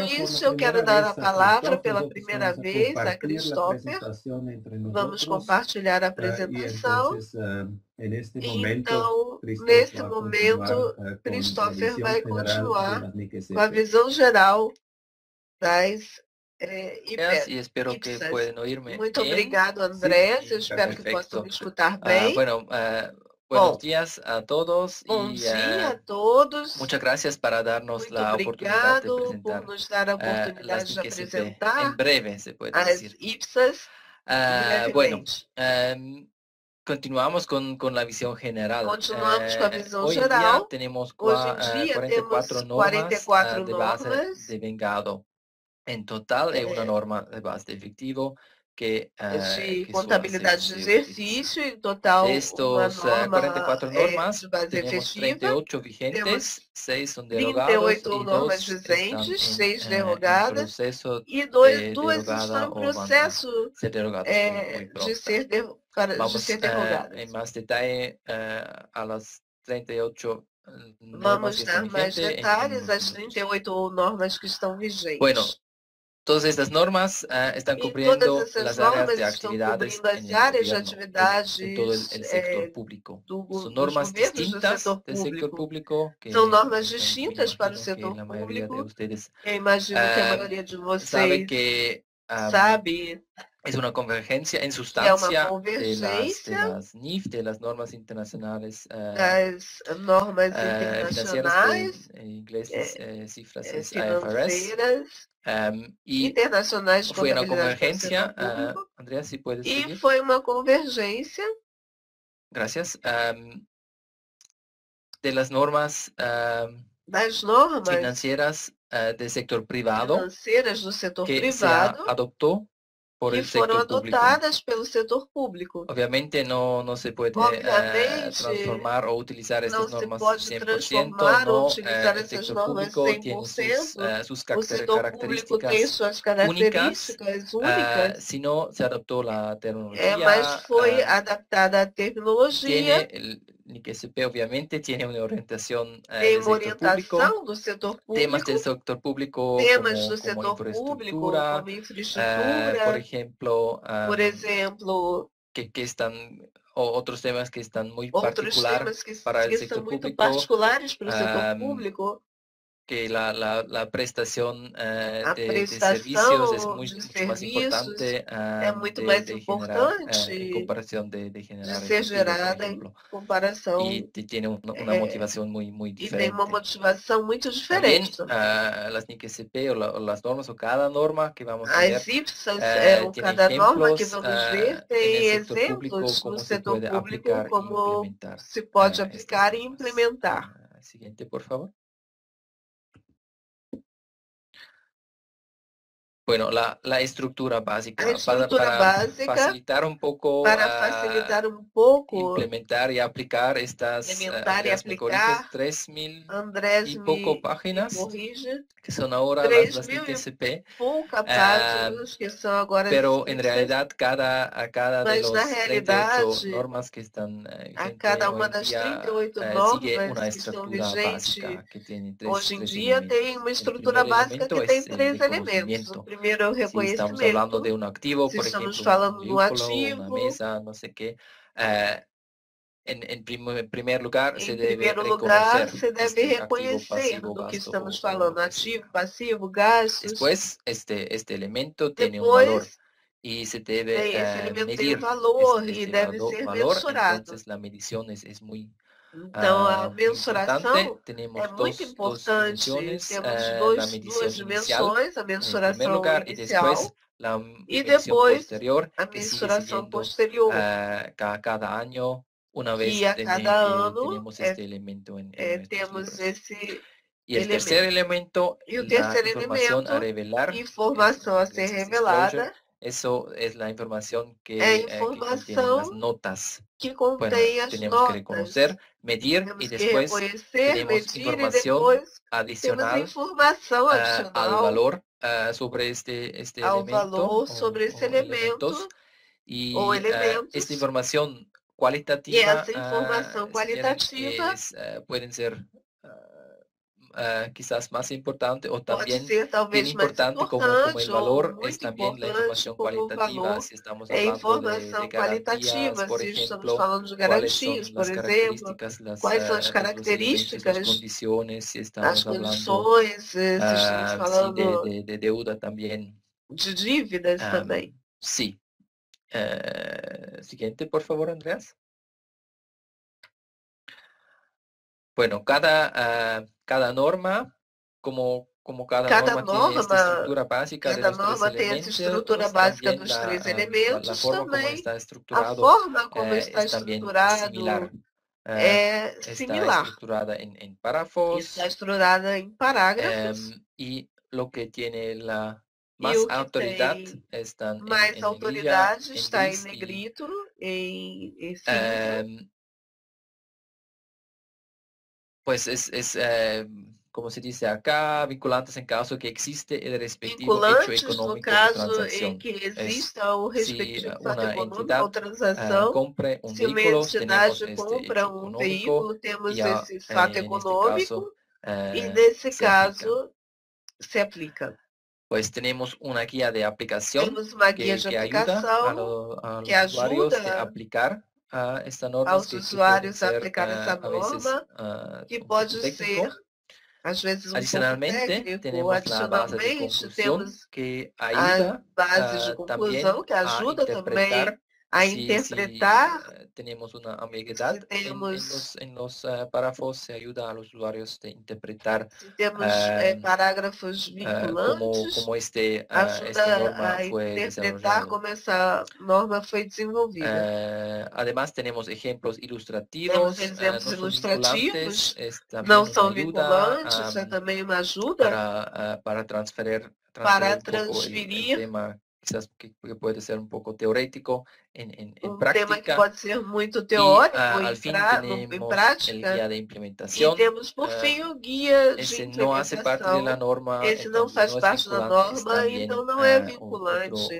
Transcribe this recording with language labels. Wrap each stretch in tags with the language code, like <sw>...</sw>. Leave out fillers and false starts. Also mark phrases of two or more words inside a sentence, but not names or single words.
<pt>Com isso, eu quero dar a palavra pela primeira vez a Christopher. Vamos compartilhar a apresentação. Então, neste momento, Christopher vai continuar com a visão geral das</pt> <es>IPs. E espero que puedan oírme.</es> <pt>Muito obrigado, Andrés. Eu espero que possam me escutar bem.</pt> <es>Buenos días a todos.</es> <pt>Bom dia a todos.</pt> <es>Muchas gracias para darnos la oportunidad de presentar</es> <pt>por nos dar a oportunidade de apresentar</pt> <es>en breve, se puede</es> <pt>as</pt> <es>decir. IPSAS. Bueno, continuamos con la visión general.</es> <pt>Continuamos com a visão</pt> <es>hoy</es> <pt>geral.</pt> <es>Día tenemos</es> <pt>Hoje em dia 44 temos 44</pt> <es>de base</es> <pt>normas</pt> <es>de vengado. En total es una norma de base de efectivo que</es> <pt>de contabilidade de exercício, em total</pt> <es>estos</es> <pt>uma norma</pt> <es>44 normas de base tenemos</es> <pt>efetiva.</pt> <es>38 vigentes, 6 son</es> <pt>38</pt> <es>derogados y</es> <pt>normas</pt> <es>2</es> <pt>vigentes, 6</pt> <es>en</es> <pt>derrogadas</pt> <es>proceso</es> <pt>e</pt> <es>de</es> <pt>duas</pt> <es>derogada</es> <pt>estão em</pt> <es>o van a</es> <pt>processo</pt> <es>ser derogadas muy</es> <pt>de</pt> <es>pronto.</es> <pt>ser derrogadas.</pt> <es>En más detalle a las 38 normas</es> <pt>Vamos</pt> <es>que</es> <pt>dar</pt> <es>están</es> <pt>mais</pt> <es>vigentes.</es> <pt>detalhes às 38 normas que estão vigentes.</pt> <es>Bueno, todas estas normas están cubriendo las áreas de actividades en todo el sector público. Son normas distintas del sector público.</es> <pt>São normas distintas para o setor</pt> <es>la mayoría de</es> <pt>público.</pt> <es>ustedes</es> <pt>Eu imagino que a maioria de</pt> <es>sabe</es> <pt>vocês</pt> <es>que</es> <pt>sabe</pt> <es>es una convergencia en sustancia</es> <pt>é uma convergência</pt> <es>de las NIF, de las normas internacionales</es> <pt>das normas internacionais</pt> <es>en inglés cifras es</es> <pt>financeiras</pt> <es>y</es> <pt>internacionais de</pt> <es>fue una</es> <pt>contabilidade do</pt> <es>convergencia,</es> <pt>setor público.</pt> <es>Andrea, si puedes</es> <pt>E</pt> <es>seguir.</es> <pt>foi uma convergência</pt> <es>Gracias. De las normas</es> <pt>das normas</pt> <es>financieras del sector privado</es> <pt>financeiras do setor</pt> <es>que</es> <pt>privado</pt> <es>se adoptó por</es> <pt>que</pt> <es>el</es> <pt>foram</pt> <es>sector público.</es> <pt>adotadas pelo setor público.</pt> <es>Obviamente no se puede</es> <pt>Obviamente,</pt> <es>transformar o utilizar</es> <pt>não</pt> <es>estas</es> <pt>se</pt> <es>normas</es> <pt>pode</pt> <es>100%,</es> <pt>transformar ou</pt> <es>no,</es> <pt>utilizar</pt> <es>el</es> <pt>essas</pt> <es>sector</es> <pt>normas</pt> <es>público tiene</es> <pt>100%.</pt> <es>sus</es> <pt>O setor público tem</pt> <es>características</es> <pt>suas características únicas,</pt> <es>sino se adoptó la terminología.</es> <pt>mas foi adaptada à tecnologia,</pt> <es>Tiene el IQSP obviamente tiene una orientación</es> <pt>tem</pt> <es>del</es> <pt>uma</pt> <es>sector público,</es> <pt>orientação do setor</pt> <es>temas</es> <pt>público,</pt> <es>del sector público</es> <pt>temas do</pt> <es>como</es> <pt>setor público,</pt> <es>infraestructura,</es> <pt>como infraestrutura,</pt> <es>por ejemplo,</es> <pt>por exemplo,</pt> <es>que están otros temas que están muy</es> <pt>outros</pt> <es>particular</es> <pt>temas que</pt> <es>para el</es> <pt>são</pt> <es>sector</es> <pt>muito</pt> <es>público,</es> <pt>particulares para o setor público,</pt> <es>que la prestación</es> <pt>a</pt> <es>de</es> <pt>prestação</pt> <es>servicios es</es> <pt>de</pt> <es>mucho más</es> <pt>serviços</pt> <es>importante</es> <pt>é muito mais</pt> <es>generar,</es> <pt>importante</pt> <es>en comparación de</es> <pt>de generar</pt> <es>ser efectivo, por</es> <pt>gerada em</pt> <es>ejemplo.</es> <pt>comparação</pt> <es>Y tiene una motivación muy</es> <pt>e tem</pt> <es>diferente.</es> <pt>uma motivação muito</pt> <es>También</es> <pt>diferente.</pt> <es>las NIC-SP o las normas o cada norma que vamos a ver</es> <pt>As IPSAS,</pt> <es>tiene</es> <pt>cada norma que</pt> <es>ejemplos</es> <pt>vamos ver</pt> <es>en</es> <pt>tem</pt> <es>el sector público</es> <pt>exemplos</pt> <es>cómo</es> <pt>no</pt> <es>se</es> <pt>setor</pt> <es>puede</es> <pt>público</pt> <es>aplicar y</es> <pt>como</pt> <es>implementar</es> <pt>se pode</pt> <es>estas</es> <pt>aplicar e</pt> <es>normas.</es> <pt>implementar.</pt> <es>Siguiente, por favor. Bueno, la estructura básica,</es> <pt>A estrutura</pt> <es>para</es> <pt>básica,</pt> <es>facilitar un poco,</es> <pt>para facilitar um pouco,</pt> <es>implementar y aplicar estas</es> <pt>implementar e</pt> <es>Andreas me corrige,</es> <pt>aplicar,</pt> <es>3.000</es> <pt>Andrés</pt> <es>y poco</es> <pt>me</pt> <es>páginas,</es> <pt>corrige,</pt> <es>que son ahora las</es> <pt>3.000 e</pt> <es>NIC-SP,</es> <pt>pouca páginas que são agora</pt> <es>pero</es> <pt>as</pt> <es>en</es> <pt>IPSAS,</pt> <es>realidad a cada de</es> <pt>mas</pt> <es>los</es> <pt>na</pt> <es>38</es> <pt>realidade,</pt> <es>normas que están</es> <pt>a</pt> <es>vigentes</es> <pt>cada</pt> <es>hoy</es> <pt>uma</pt> <es>en</es> <pt>das</pt> <es>día,</es> <pt>38</pt> <es>sigue una</es> <pt>normas que estão</pt> <es>estructura</es> <pt>vigentes</pt> <es>básica que tiene</es> <pt>hoje em</pt> <es>tres</es> <pt>dia</pt> <es>elementos.</es> <pt>tem uma</pt> <es>El</es> <pt>estrutura</pt> <es>primer</es> <pt>básica</pt> <es>elemento</es> <pt>que</pt> <es>es</es> <pt>tem</pt> <es>el</es> <pt>3 elementos.</pt> <es>reconocimiento.</es> <pt>O primeiro é o</pt> <es>Si estamos</es> <pt>reconhecimento,</pt> <es>hablando de un activo,</es> <pt>se</pt> <es>por</es> <pt>estamos</pt> <es>ejemplo,</es> <pt>falando</pt> <es>un</es> <pt>do</pt> <es>vehículo, una</es> <pt>ativo,</pt> <es>mesa, no sé qué, en primer lugar se</es> <pt>em</pt> <es>debe</es> <pt>primeiro lugar,</pt> <es>reconocer</es> <pt>se deve</pt> <es>este activo,</es> <pt>reconhecer</pt> <es>pasivo,</es> <pt>do que</pt> <es>gasto</es> <pt>estamos</pt> <es>o</es> <pt>falando,</pt> <es>lo que</es> <pt>ativo,</pt> <es>sea.</es> <pt>passivo, gastos.</pt> <es>Después, este elemento tiene un valor</es> <pt>Depois,</pt> <es>y se debe</es> <pt>esse elemento tem</pt> <es>medir</es> <pt>valor e</pt> <es>este</es> <pt>deve ser</pt> <es>valor,</es> <pt>mensurado.</pt> <es>entonces la medición es muy</es> <pt>Então, a mensuração</pt> <es>importante. Tenemos</es> <pt>é muito</pt> <es>dos</es> <pt>importante.</pt> <es>dimensiones,</es> <pt>Temos</pt> <es>la medición</es> <pt>duas</pt> <es>inicial</es> <pt>dimensões, a</pt> <es>en el primer</es> <pt>mensuração</pt> <es>lugar y</es> <pt>inicial</pt> <es>después la</es> <pt>e</pt> <es>medición</es> <pt>depois</pt> <es>posterior</es> <pt>a</pt> <es>que sigue</es> <pt>mensuração</pt> <es>siguiendo</es> <pt>posterior,</pt> <es>cada año una vez</es> <pt>que a cada ano</pt> <es>tenemos este elemento en nuestros</es> <pt>temos</pt> <es>libros.</es> <pt>esse</pt> <es>Y el tercer elemento,</es> <pt>E o</pt> <es>la</es> <pt>terceiro</pt> <es>información</es> <pt>elemento,</pt> <es>a revelar,</es> <pt>informação a ser revelada,</pt> <es>eso es la información que,</es> <pt>é a</pt> <es>que contiene las</es> <pt>informação</pt> <es>notas.</es> <pt>que</pt> <es>Bueno,</es> <pt>contém as</pt> <es>tenemos que</es> <pt>notas.</pt> <es>reconocer, medir</es> <pt>Temos</pt> <es>y</es> <pt>que</pt> <es>después</es> <pt>reconhecer,</pt> <es>tenemos</es> <pt>medir e</pt> <es>información</es> <pt>depois temos</pt> <es>adicional</es> <pt>informação</pt> <es>al</es> <pt>adicional</pt> <es>valor sobre este</es> <pt>ao</pt> <es>elemento</es> <pt>valor sobre esse elemento</pt> <es>y</es> <pt>ou</pt> <es>esta</es> <pt>elementos.</pt> <es>información</es> <pt>E qualitativa essa informação qualitativa</pt> <es>pueden ser quizás más importante o también</es> <pt>ser talvez</pt> <es>bien importante como el valor es también la información cualitativa. Si estamos</es> <pt>É</pt> <es>hablando</es> <pt>informação</pt> <es>de garantías,</es> <pt>qualitativa,</pt> <es>por</es> <pt>se estamos</pt> <es>ejemplo,</es> <pt>falando de</pt> <es>cuáles son</es> <pt>garantias, por</pt> <es>las</es> <pt>exemplo,</pt> <es>características,</es> <pt>quais são as</pt> <es>los elementos, las</es> <pt>características,</pt> <es>condiciones, si</es> <pt>as</pt> <es>estamos hablando</es> <pt>condições, se estamos</pt> <es>sí,</es> <pt>falando</pt> <es>de deuda también.</es> <pt>de dívidas também.</pt> <es>Sí. Siguiente, por favor, Andreas. Bueno, cada norma, como cada norma tiene esta estructura básica de los tres elementos, la forma como está estructurado es también similar. Está estructurada en párrafos.</es> <pt>Está estruturada em parágrafos.</pt> <es>Y lo que tiene la más autoridad está</es> <pt>mais autoridade está em negrito, em cinza.</pt> <es>Pues como se dice acá, vinculantes en caso que existe el respectivo hecho económico</es> <pt>no caso</pt> <es>o transacción.</es> <pt>Em que exista o respectivo fato econômico ou transação,</pt> <es>compra</es> <pt>um se uma entidade compra veículo, temos esse fato econômico e nesse caso se aplica.</pt> <es>Pues tenemos una guía de aplicación</es> <pt>Temos uma guia de aplicação</pt> <es>que ajuda a aplicar esta norma,</es> <pt>aos usuários a aplicar essa norma, que pode ser às vezes</pt> <es>adicionalmente,</es> <pt>técnico. Adicionalmente, temos</pt> <es>que</es> <pt>a base de conclusão que ajuda também a interpretar.</pt> <es>Tenemos una ambigüedad en los párrafos, se ayuda a los usuarios de interpretar.</es> <pt>Se temos parágrafos vinculantes,</pt> <es>como esta norma fue</es> <pt>interpretar como essa norma foi desenvolvida.</pt> <es>Además, tenemos ejemplos ilustrativos.</es> <pt>Temos exemplos ilustrativos, não são vinculantes, isso é também uma ajuda</pt> <es>para transferir el tema, quizás que puede ser un poco teórico en práctica.</es> <pt>Tema que pode ser muito teórico</pt> <es>al fin tenemos el guía de implementación.</es> <pt>E temos por fim o guia de implementação.</pt> <es>No hace parte de la norma,</es> <pt>esse não faz parte da norma, então não é vinculante.</pt>